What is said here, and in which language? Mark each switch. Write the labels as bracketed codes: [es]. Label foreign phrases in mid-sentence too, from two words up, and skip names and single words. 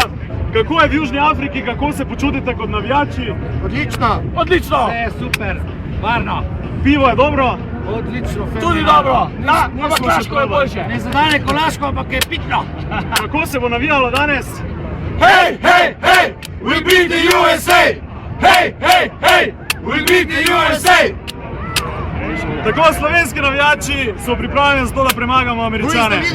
[sl] Kako je v Južni Afriki? Kako se počutite kot navijači? Odlično. Odlično! Vse je super, varno. Pivo je dobro? Odlično, Tudi dobro! Ampak Laško je boljše! Ne zadane Kolaško, ampak je pitno. Kako se bo navijalo danes? Hej, hej, hej! [en] We beat the USA! [sl] Hej, hej, hej! [en] We beat the USA! [sl] Tako slovenski navijači so pripravljeni za to, da premagamo Američane.